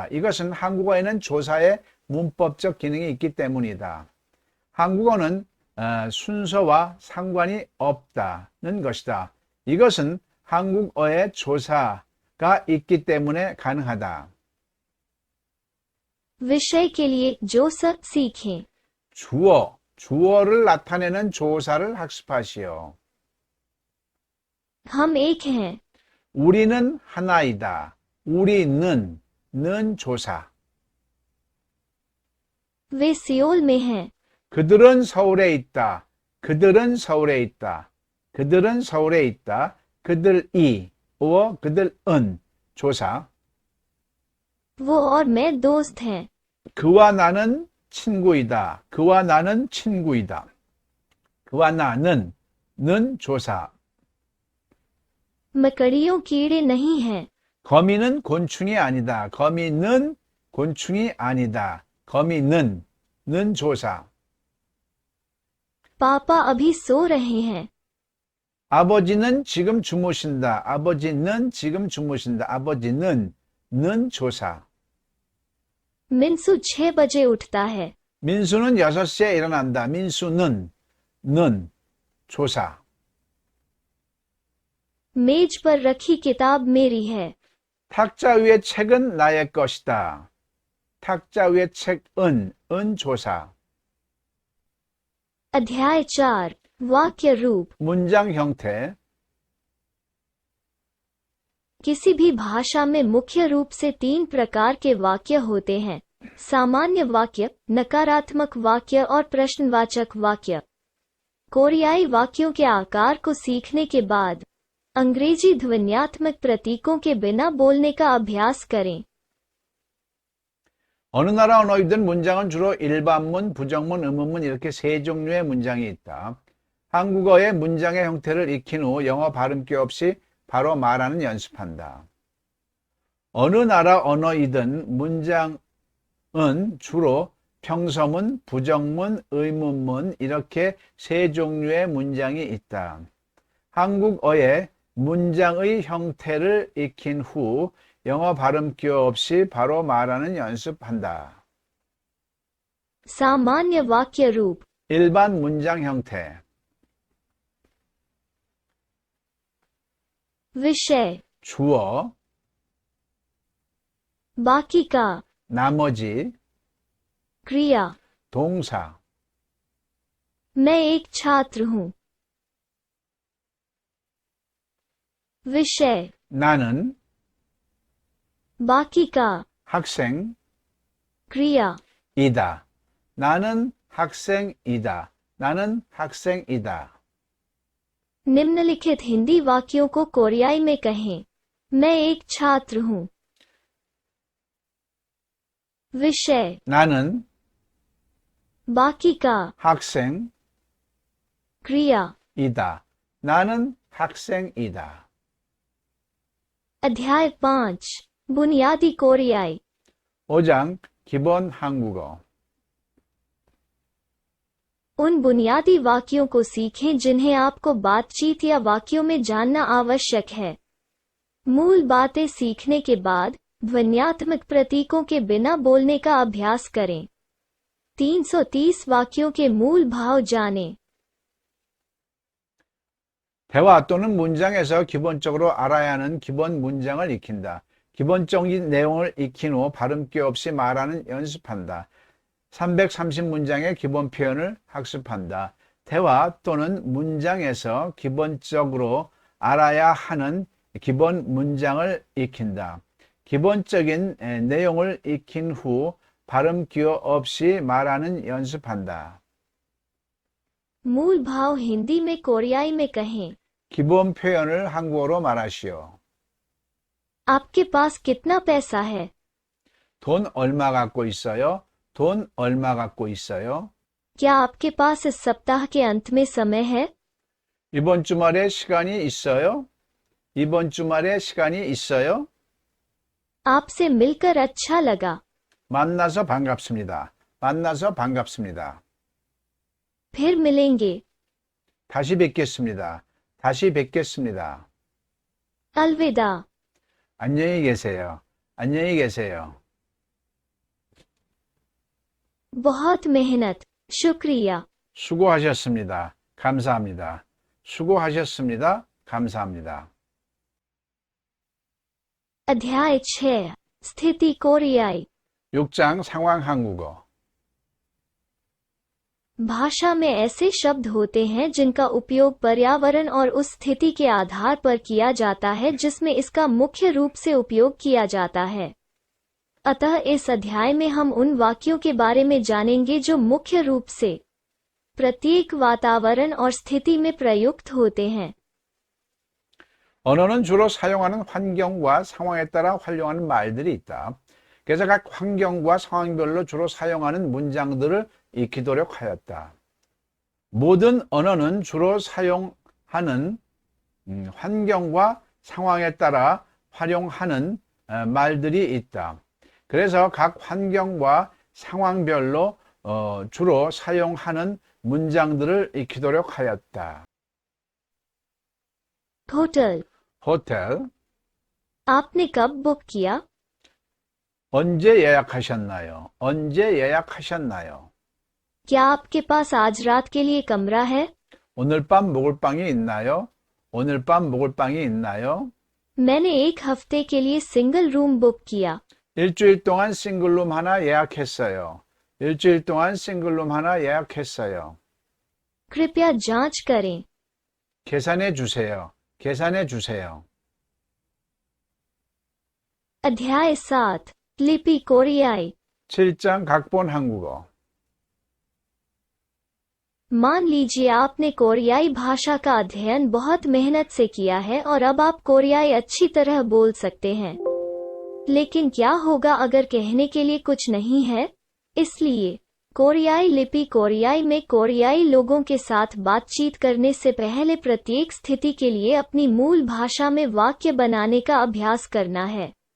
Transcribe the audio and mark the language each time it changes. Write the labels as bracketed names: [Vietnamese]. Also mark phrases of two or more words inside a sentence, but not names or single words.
[Korean] 이것은 한국어에는 조사의 문법적 기능이 있기 때문이다. 한국어는 순서와 상관이 없다는 것이다. 이것은 한국어의 조사가 있기 때문에 가능하다. [Hindi] विषय के लिए जोसक सीखें. [Korean] 주어를 나타내는 조사를 학습하시오. [Hindi] हम एक हैं। [Korean] 우리는 하나이다. 우리는 는 조사. [Hindi] वे सियोल में हैं। [Korean] 그들은 서울에 있다. 그들은 서울에 있다. 그들은 서울에 있다. 그들이 그들은 조사. [Hindi] वो और मैं दोस्त हैं। [Korean] 그와 나는 친구이다. 그와 나는 친구이다. 그와 나는 는 조사. [Hindi] मकड़ियों कीड़े नहीं हैं। [Korean] 거미는 곤충이 아니다. 거미는 곤충이 아니다. 거미는 는 조사. [Hindi] पापा अभी सो रहे हैं। [Korean] 아버지는 지금 주무신다. 아버지는 지금 주무신다. 아버지는 는 조사. [Hindi] मिन्सू 6 बजे उठता है। [Korean] 민수는 6시에 일어난다. 민수는 는 조사. [Hindi] मेज पर रखी किताब मेरी है। [Korean] 탁자 위의 책은 나의 것이다. 탁자 위의 책은 은 조사. [Hindi] अध्याय 4 वाक्य रूप। [Korean] 문장 형태. [Hindi] किसी भी भाषा में मुख्य रूप से 3 प्रकार के वाक्य होते हैं। सामान्य वाक्य, नकारात्मक वाक्य और प्रश्नवाचक वाक्य। कोरियाई वाक्यों के आकार को सीखने के बाद अंग्रेजी ध्वन्यात्मक प्रतीकों के बिना बोलने का अभ्यास करें। [Korean] 어느 나라 언어이든 문장은 주로 일반문, 부정문, 의문문 이렇게 세 종류의 문장이 있다. 한국어의 문장의 형태를 익힌 후 영어 발음기 없이 바로 말하는 연습한다. 어느 나라 언어이든 문장은 주로 평서문, 부정문, 의문문 이렇게 세 종류의 문장이 있다. 한국어의 문장의 형태를 익힌 후 영어 발음기 없이 바로 말하는 연습한다. [Hindi] सामान्य वाक्य रूप। [Korean] 일반 문장 형태. [Hindi] विषय, [Korean] 주어, [Hindi] बाकी का, [Korean] 나머지, [Hindi] क्रिया। [Korean] 동사. [Hindi] मैं एक छात्र हूँ। विषय, [Korean] 나는 [Hindi] बाकी का, [Korean] 학생이다. [Hindi] क्रिया। [Korean] 나는 학생이다. 나는 학생이다. [Hindi] निम्नलिखित हिंदी वाक्यों को कोरियाई में कहें। मैं एक छात्र हूँ। विषय, [Korean] 나는 [Hindi] बाकी का, [Korean] 학생이다. [Hindi] क्रिया। [Korean] 나는 학생이다. [Hindi] अध्याय 5 बुनियादी कोरियाई। [Korean] 5장 기본 한국어. [Hindi] उन बुनियादी वाक्यों को सीखें जिन्हें आपको बातचीत या वाक्यों में जानना आवश्यक है। मूल बातें सीखने के बाद ध्वन्यात्मक प्रतीकों के बिना बोलने का अभ्यास करें। 330 वाक्यों के मूल भाव जानें। [Korean] 대화 또는 문장에서 기본적으로 알아야 하는 기본 문장을 익힌다. 기본적인 내용을 익힌 후 발음기 없이 말하는 연습한다. 330문장의 기본 표현을 학습한다. 대화 또는 문장에서 기본적으로 알아야 하는 기본 문장을 익힌다. 기본적인 내용을 익힌 후 발음 기호 없이 말하는 연습한다. [Hindi] मूल भाव हिंदी में कोरियाई में कहें। [Korean] 기본 표현을 한국어로 말하시오. [Hindi] आपके पास कितना पैसा है? [Korean] 돈 얼마 갖고 있어요? 돈 얼마 갖고 있어요? [Hindi] क्या आपके पास इस सप्ताह के अंत में समय है? [Korean] 이번 주말에 시간이 있어요? 이번 주말에 시간이 있어요? [Hindi] आपसे मिलकर अच्छा लगा। [Korean] 만나서 반갑습니다. 만나서 반갑습니다. [Hindi] फिर मिलेंगे। [Korean] 다시 뵙겠습니다. 다시 뵙겠습니다. [Hindi] अलविदा। [Korean] 안녕히 계세요. 안녕히 계세요. [Hindi] बहुत मेहनत, शुक्रिया। [Korean] 수고하셨습니다. 감사합니다. 수고하셨습니다. 감사합니다. [Hindi] अध्याय 6 स्थिति कोरियाई। [Korean] 6장 상황 한국어. [Hindi] भाषा में ऐसे शब्द होते हैं जिनका उपयोग पर्यावरण और उस स्थिति के आधार पर किया जाता है जिसमें इसका मुख्य रूप से उपयोग किया जाता है। अतः इस अध्याय में हम उन वाक्यों के बारे में जानेंगे जो मुख्य रूप से प्रत्येक वातावरण और स्थिति में प्रयुक्त होते हैं। [Korean] 언어는 주로 사용하는 환경과 상황에 따라 활용하는 말들이 있다. 그래서 각 환경과 상황별로 주로 사용하는 문장들을 익히도록 하였다. 모든 언어는 주로 사용하는 환경과 상황에 따라 활용하는 말들이 있다. 그래서 각 환경과 상황별로 주로 사용하는 문장들을 익히도록 하였다. [Hindi] होटल। [Korean] 호텔. [Hindi] आपने कब बुक किया? [Korean] 언제 예약하셨나요? 언제 예약하셨나요? [Hindi] क्या आपके पास आज रात के लिए कमरा है? [Korean] 오늘 밤 묵을 방이 있나요? 오늘 밤 묵을 방이 있나요? [Hindi] मैंने एक हफ्ते के लिए [English] single room [Hindi] बुक किया। [Korean] 일주일 동안 싱글룸 하나 예약했어요. 일주일 동안 싱글룸 하나 예약했어요. [Hindi] कृपया जांच करें। [Korean] 계산해 주세요. 계산해 주세요. [Hindi] अध्याय 7 लिपि कोरियाई। [Korean] 7장 각본 한국어. [Hindi] मान लीजिए आपने कोरियाई भाषा का अध्ययन बहुत मेहनत से किया है और अब आप कोरियाई अच्छी तरह बोल सकते हैं। लेकिन क्या होगा अगर कहने के लिए कुछ नहीं है? इसलिए कोरियाई लिपि कोरियाई में कोरियाई लोगों के साथ बातचीत करने से पहले प्रत्येक स्थिति के लिए अपनी मूल भाषा में वाक्य बनाने का अभ्यास करना है।